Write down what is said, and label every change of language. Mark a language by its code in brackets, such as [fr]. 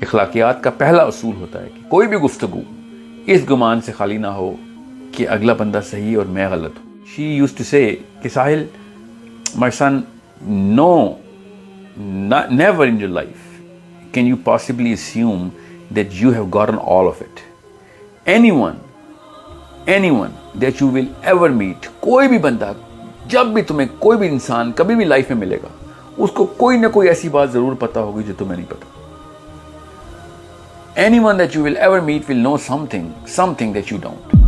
[ur] اخلاقیات کا پہلا اصول ہوتا ہے کہ کوئی بھی گفتگو اس گمان سے خالی نہ ہو کہ اگلا بندہ صحیح اور میں غلط ہوں. [en] She used to say کہ Sahil, my son, no, never in your life can you possibly assume that you have gotten all of it. Anyone that you will ever meet, [ur] کوئی بھی بندہ, جب بھی تمہیں کوئی بھی انسان کبھی بھی لائف میں ملے گا, اس کو کوئی نہ کوئی ایسی بات ضرور پتا ہوگی جو تمہیں نہیں پتا. [en] Anyone that you will ever meet will know something that you don't.